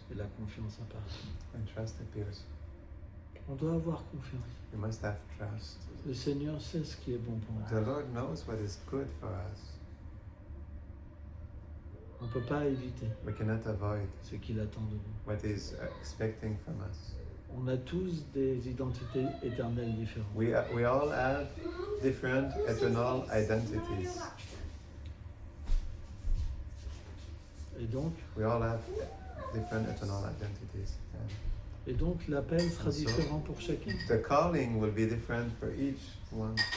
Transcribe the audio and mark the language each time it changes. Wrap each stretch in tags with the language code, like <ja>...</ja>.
<fr>et la confiance apparaît.</fr> <en>and trust appears.</en> <fr>On doit avoir confiance.</fr> <en>We must have trust.</en> <fr>Le Seigneur sait ce qui est bon pour</fr> <en>The</en> <fr>nous.</fr> <en>Lord knows what is good for us.</en> <fr>On ne peut pas éviter</fr> <en>We cannot avoid</en> <fr>ce qu'il attend de nous.</fr> <en>what He's expecting from us.</en> <fr>On a tous des identités éternelles différentes.</fr> <en>We all have different eternal identities.</en> <fr>Et donc,</fr> <en>We all have different eternal identities.</en> <fr>et donc l'appel sera</fr> <en>And so-</en> <fr>différent pour chacun.</fr> <en>The calling will be different for each one.</en>